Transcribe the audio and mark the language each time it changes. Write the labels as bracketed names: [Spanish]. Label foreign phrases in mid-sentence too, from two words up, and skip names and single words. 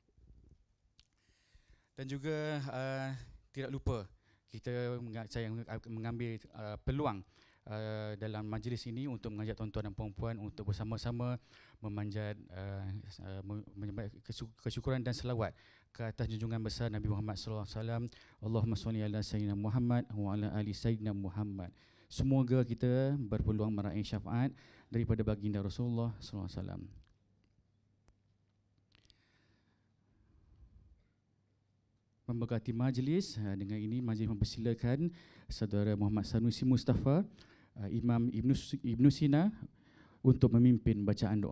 [Malay] Dan juga tidak lupa saya mengambil peluang dalam majlis ini untuk mengajak tuan-tuan dan puan-puan untuk bersama-sama memanjat kesyukuran dan selawat ke atas junjungan besar Nabi Muhammad [Arabic] صلى الله عليه وسلم. اللهم صل على سيدنا محمد وعلى آل سيدنا محمد. [Malay] Semoga kita berpeluang meraih syafaat daripada baginda Rasulullah [Arabic] صلى الله عليه وسلم. [Malay] Memberkati majlis, dengan ini majlis mempersilakan Saudara Muhammad Sanusi Mustafa, Imam Ibnu Sina untuk memimpin bacaan doa.